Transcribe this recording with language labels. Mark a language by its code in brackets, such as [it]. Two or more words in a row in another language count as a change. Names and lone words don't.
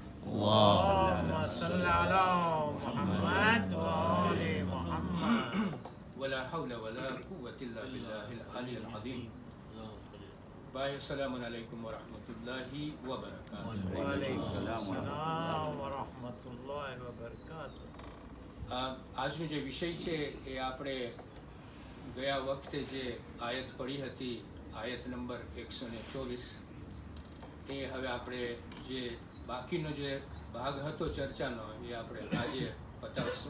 [ar] اللهم صل على محمد وآل محمد ولا حول ولا قوة إلا بالله العلي العظيم باي السلام عليكم ورحمة الله وبركاته. وعليكم السلام ورحمة الله وبركاته. [gu] આજનો જે વિષય છે એ આપણે ગયા વખતે જે આયત પઢી હતી આયત નંબર 124 એ હવે આપણે જે બાકીનો જે ભાગ હતો ચર્ચાનો એ આપણે આજે પતાવીશું.